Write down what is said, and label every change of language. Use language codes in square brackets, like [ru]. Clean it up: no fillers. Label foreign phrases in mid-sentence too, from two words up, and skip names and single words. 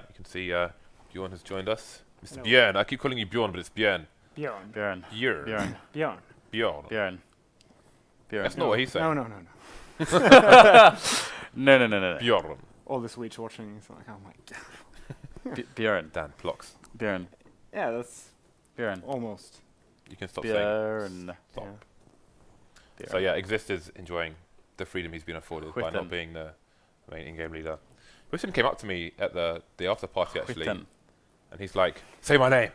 [en] You can see Bjorn has joined us. Mr. Bjorn. I keep calling you Bjorn, but it's Bjorn. Bjorn. Bjorn. Bjorn. Bjorn. Bjorn. Bjorn. Bjorn. Bjorn. That's not what he said. No. No. Bjorn. All the Swedes watching, it's like, oh my god. Bjorn. Dan Plocks. Bjorn. Yeah, that's Bjorn. almost. You can stop Bjorn. saying stop. Yeah. So yeah, Xizt is enjoying the freedom he's been afforded by not being the main in-game leader. Whiston came up to me at the after party actually. And he's like, say my name.